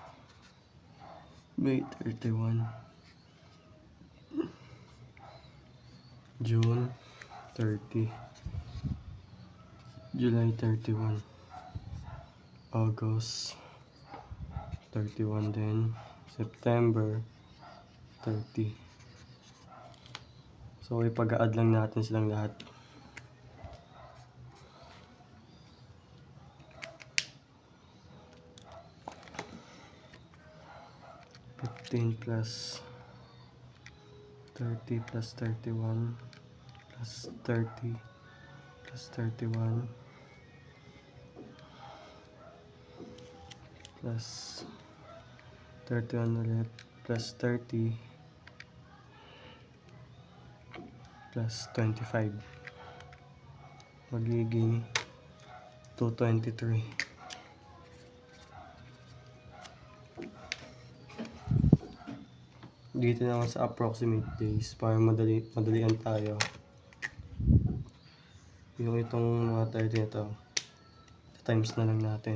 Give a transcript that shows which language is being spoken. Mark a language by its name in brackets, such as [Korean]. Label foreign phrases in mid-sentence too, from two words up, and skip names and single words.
[Filipino] May 31. June, 30. July, 31. August, 31 din. September, 30. So, ipag-a-add lang natin silang lahat. [English] Plus 30 plus 31 plus 30 plus 31 plus 31 ulit, plus 30, plus 25. [Filipino] Magiging 223. Dito naman sa [English] approximate days [Filipino] para madalian tayo. Yung itong mga 30 nito, times na lang natin.